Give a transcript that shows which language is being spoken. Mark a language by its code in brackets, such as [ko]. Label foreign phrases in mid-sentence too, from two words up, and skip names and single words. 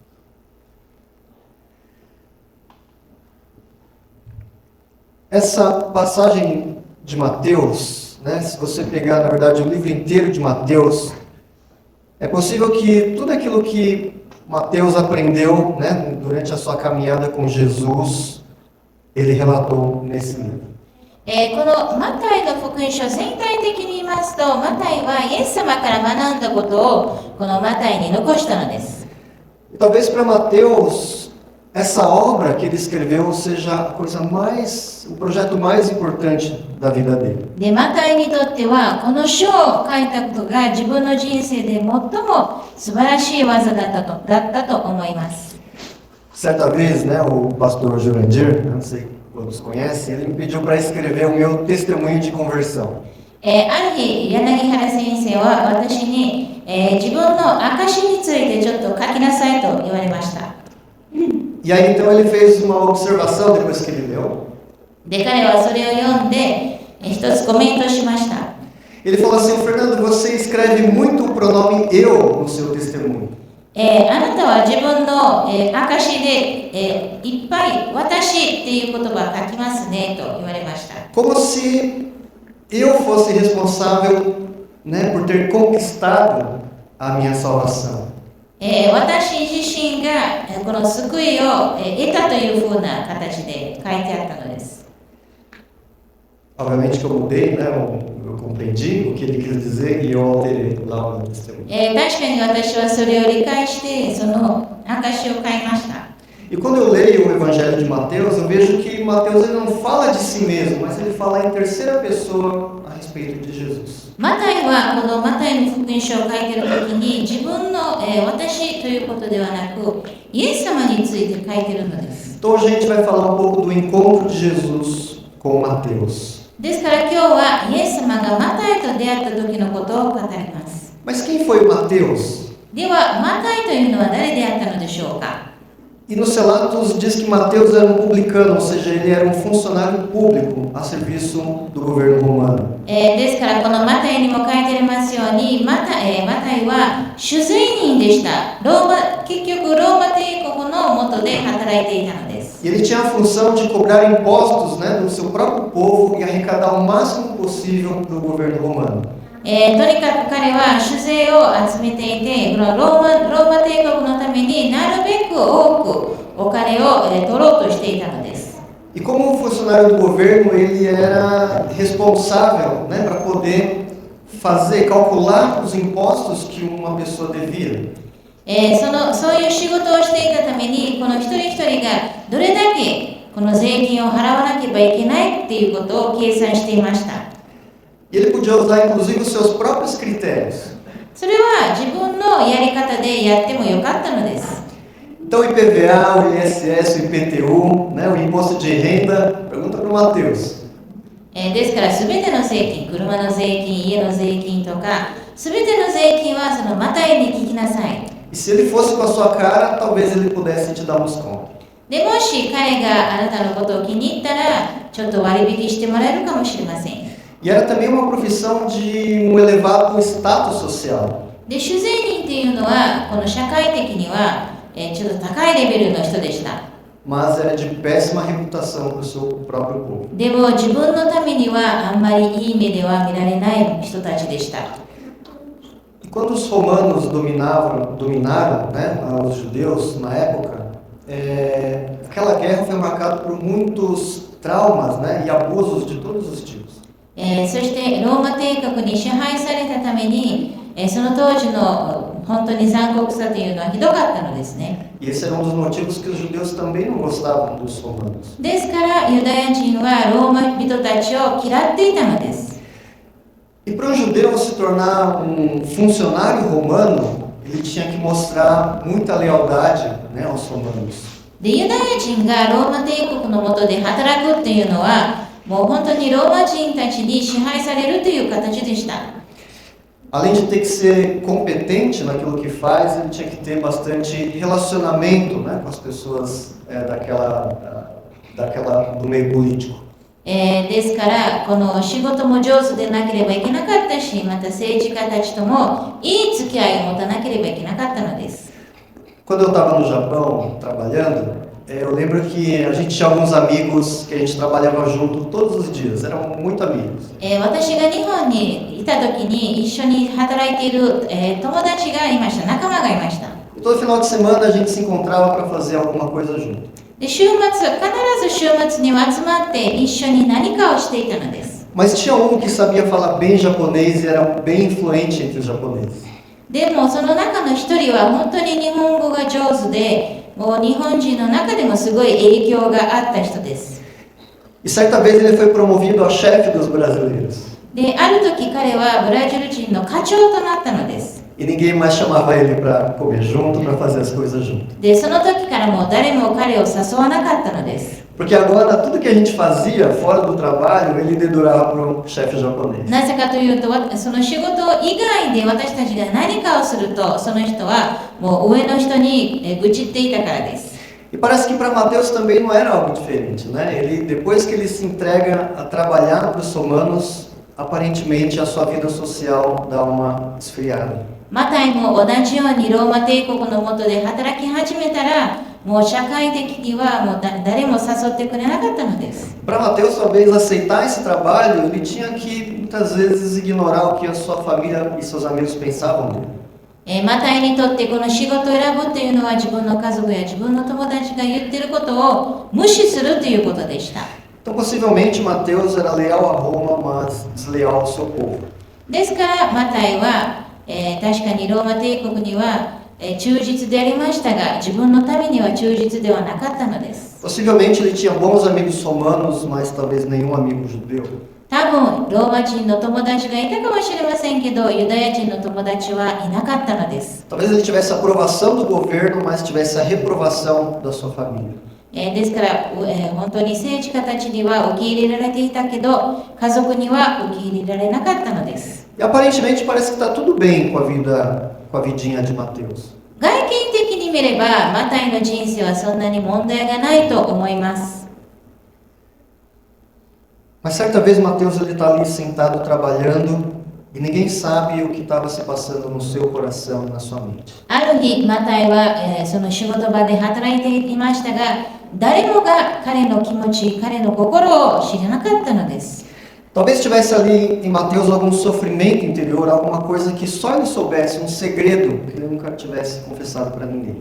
[pt] Essa passagem de Mateus, se você pegar, na verdade, o livro inteiro de Mateus, é possível que tudo aquilo que Mateus aprendeu, durante a sua caminhada com Jesus, ele relatou nesse livro. [ja] このマタイの福音書、全体的に言いますと、マタイはイエス様から学んだことをこのマタイに残したのです。 [pt] Talvez para Mateus, essa obra que ele escreveu seja a coisa o projeto mais importante da vida dele. [ja] で、マタイにとっては、この書を書いたことが自分の人生で最も素晴らしい技だったと思います。 [pt] Certa vez, o pastor Jurandir, não sei todos conhecem, ele me pediu para escrever o meu testemunho de conversão. [ja] ある日、柳原先生は私に、自分の証についてちょっと書きなさいと言われました。 [pt] E aí então ele fez uma observação depois que ele leu. [ja] で、彼はそれを読んで、一つコメントしました。 [pt] Ele falou assim: Fernando, você escreve muito o pronome eu no seu testemunho. [ja] あなたは自分の、証で、いっぱい私っていう言葉を書きますねと言われました。 [pt] Como se eu fosse responsável, por ter conquistado a minha salvação. [ja] 私自身がこの救いを、得たというふうな形で書いてあったのです。 [pt] Obviamente que eu mudei, eu compreendi o que ele quis dizer e eu alterei lá o meu testemunho. [ja] 確かに私はそれを理解してその証を書いました。 [pt] E quando eu leio o Evangelho de Mateus, eu vejo que Mateus ele não fala de si mesmo, mas ele fala em terceira pessoa a respeito de Jesus. [ja] マタイはこのマタイの福音書を書いているときに自分の、私ということではなくイエス様について書いているのです。 [pt] Então a gente vai falar um pouco do encontro de Jesus com Mateus. [ja] ですから今日はイエス様がマタイと出会った時のことを語ります。 [pt] Mas quem foi Mateus? [ja] ではマタイというのは誰であったのでしょうか。 [pt] E nos relatos diz que Mateus era um publicano, ou seja, ele era um funcionário público a serviço do governo romano. [ja] ですからこのマタイにも書いてありますようにマタイは主税人でした。結局ローマ帝国の下で働いていたのです。 [pt] E ele tinha a função de cobrar impostos, do seu próprio povo e arrecadar o máximo possível do governo romano. [ja] とにかく彼は酒税を集めていて、このローマ帝国のためになるべく多くお金を取ろうとしていたのです。 [pt] E como funcionário do governo, ele era responsável, para poder calcular os impostos que uma pessoa devia. [ja] そういう仕事をしていたために、この一人一人がどれだけこの税金を払わなければいけないっていうことを計算していました。 [pt] E ele podia usar, inclusive, os seus próprios critérios. [ja] それは自分のやり方でやってもよかったのです。 [pt] Então, o IPVA, o ISS, o IPTU, o imposto de renda, pergunta para o Mateus. [ja] ですから全ての税金、車の税金、家の税金とか、全ての税金はそのマタイに聞きなさい。 [pt] E se ele fosse com a sua cara, talvez ele pudesse te dar um desconto. [ja] でもし彼があなたのことを気に入ったら、ちょっと割引してもらえるかもしれません。 [pt] E era também uma profissão de um elevado status social. [ja] で、主税人っていうのは、この社会的には、ちょっと高いレベルの人でした。 [pt] Mas era de péssima reputação para o seu próprio povo. [ja] でも自分のためにはあんまりいい目では見られない人たちでした。 [pt] quando os romanos dominaram, né, os judeus na época, aquela guerra foi marcada por muitos traumas, né, e abusos de todos os tipos. [ja] そしてローマ帝国に支配されたために、その当時の本当に残酷さというのはひどかったのですね。 [pt] E esse era um dos motivos que os judeus também não gostavam dos romanos. [ja] ですからユダヤ人はローマ人たちを嫌っていたのです。 [pt] E para um judeu se tornar um funcionário romano, ele tinha que mostrar muita lealdade, né, aos romanos. [ja] でユダヤ人がローマ帝国の下で働くっていうのはもう本当にローマ人たちに支配されるという形でした。 [pt] Além de ter que ser competente naquilo que faz, ele tinha que ter bastante relacionamento, né, com as pessoas do meio político. [ja] ですからこの仕事も上手でなければいけなかったし、また政治家たちともいい付き合いを持たなければいけなかったのです。 [pt] Quando eu estava no Japão trabalhando, eu lembro que a gente tinha alguns amigos que a gente trabalhava junto todos os dias, eram muito amigos. [ja] 私が日本にいた時に一緒に働いている、友達がいました、仲間がいました。 [pt] E todo final de semana a gente se encontrava para fazer alguma coisa junto. [ja] で週末、必ず週末には集まって一緒に何かをしていたのです。 [pt] Mas tinha um que sabia falar bem japonês e era bem influente entre os japoneses. [ja] でもその中の一人は本当に日本語が上手で、もう日本人の中でもすごい影響があった人です。 [pt] E certa vez ele foi promovido a chefe dos brasileiros. [ja] で、ある時彼はブラジル人の課長となったのです。 [pt] E ninguém mais chamava ele para comer junto, para fazer as coisas junto. [ja] で、その時からもう誰も彼を誘わなかったのです。 [pt] Porque agora tudo que a gente fazia fora do trabalho, ele dedurava para um chefe japonês. [ja] なぜかというと、その仕事以外で私たちが何かをすると、その人はもう上の人に愚痴っていたからです。 [pt] E parece que para Mateus também não era algo diferente, né? Depois que ele se entrega a trabalhar para os romanos, aparentemente a sua vida social dá uma esfriada. [ja] マタイも同じようにローマ帝国の下で働き始めたら、もう社会的にはもう誰も誘ってくれなかったのです。 [pt] Para Mateus, talvez aceitar esse trabalho, ele tinha que muitas vezes ignorar o que a sua família e seus amigos pensavam dele. [ja] マタイにとってこの仕事を選ぶというのは自分の家族や自分の友達が言ってることを無視するということでした。 [pt] Então, possivelmente, Mateus era leal a Roma, mas desleal ao seu povo. [ja] ですからマタイは、確かにローマ帝国には、忠実でありましたが、自分の民には忠実ではなかったのです。 [pt] Possivelmente ele tinha bons amigos romanos, mas talvez nenhum amigo judeu. [ja] 多分ローマ人の友達がいたかもしれませんけど、ユダヤ人の友達はいなかったのです。 [pt] Talvez ele tivesse a aprovação do governo, mas tivesse a reprovação da sua família. [ja] ですから、本当に政治家たちには受け入れられていたけど、家族には受け入れられなかったのです。 [pt] E aparentemente parece que está tudo bem com a vidinha de Mateus. [ja] 外見的に見れば、マタイの人生はそんなに問題がないと思います。 [pt] Mas certa vez Mateus está ali sentado trabalhando e ninguém sabe o que estava se passando no seu coração e na sua mente. [ja] ある日、マタイは、その仕事場で働いていましたが、誰もが彼の気持ち、彼の心を知らなかったのです。 [pt] Talvez tivesse ali em Mateus algum sofrimento interior, alguma coisa que só ele soubesse, um segredo que ele nunca tivesse confessado para ninguém.